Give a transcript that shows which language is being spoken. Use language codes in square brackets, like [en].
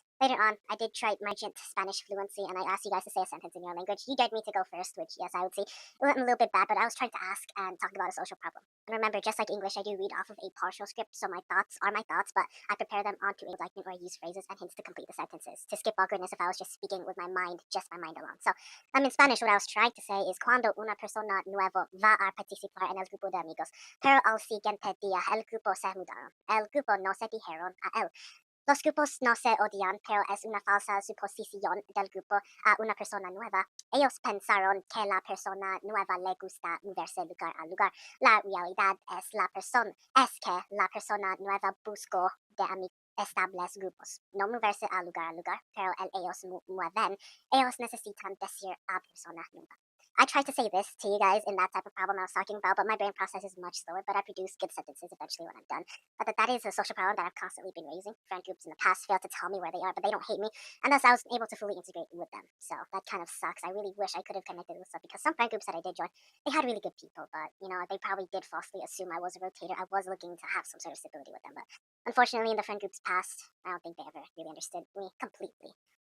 [en] Later on, I did try my Spanish fluency and I asked you guys to say a sentence in your language. You dared me to go first, which, yes, I would say it went a little bit bad, but I was trying to ask and talk about a social problem. And remember, just like English, I do read off of a partial script, so my thoughts are my thoughts, but I prepare them onto a document or I use phrases and hints to complete the sentences, to skip awkwardness if I was just speaking with my mind, just my mind alone. So, in Spanish, what I was trying to say is [es] cuando una persona nuevo va a participar en el grupo de amigos, pero al siguiente día el grupo se mudaron. El grupo no se dijeron a él. Los grupos no se odian, pero es una falsa suposición del grupo a una persona nueva. Ellos pensaron que la persona nueva le gusta moverse lugar a lugar. La realidad es que la persona nueva buscó de amigos estables grupos. No moverse a lugar, pero ellos mueven. Ellos necesitan decir a persona nueva. [en] I tried to say this to you guys in that type of problem I was talking about, but my brain process is much slower, but I produce good sentences eventually when I'm done. That is a social problem that I've constantly been raising. Friend groups in the past fail to tell me where they are, but they don't hate me, and thus I was able to fully integrate with them. So that kind of sucks. I really wish I could have connected with some, because some friend groups that I did join, they had really good people, but they probably did falsely assume I was a rotator. I was looking to have some sort of stability with them, but unfortunately, in the friend groups past, I don't think they ever really understood me completely.